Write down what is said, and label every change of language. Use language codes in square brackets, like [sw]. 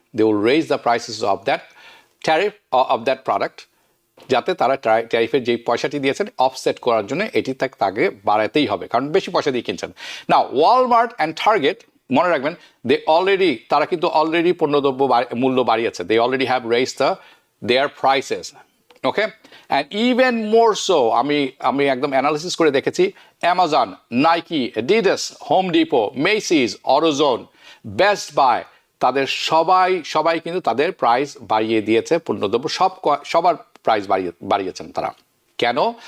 [en] They will raise the prices of that tariff of that product, [bn] যাতে তারা ট্যারিফের যে পয়সাটি দিয়েছেন অফসেট করার জন্য এটি তাকে বাড়াতেই হবে, কারণ বেশি পয়সা দিয়ে কিনছেন। নাও ওয়ালমার্ট অ্যান্ড টার্গেট, মনে রাখবেন, তারা কিন্তু অলরেডি পণ্যদ্রব্য মূল্য বাড়িয়েছে। [en] They already have raised their prices. Okay? And even more so, [bn] আমি একদম অ্যানালিসিস করে দেখেছি, Amazon, Nike, Adidas, home depot, Messi's, AutoZone, best by, তাদের সবাই কিন্তু তাদের প্রাইস বাড়িয়ে দিয়েছে। পণ্যদ্রব্য সবার প্রাইস বাড়িয়েছেন তারা। কেন?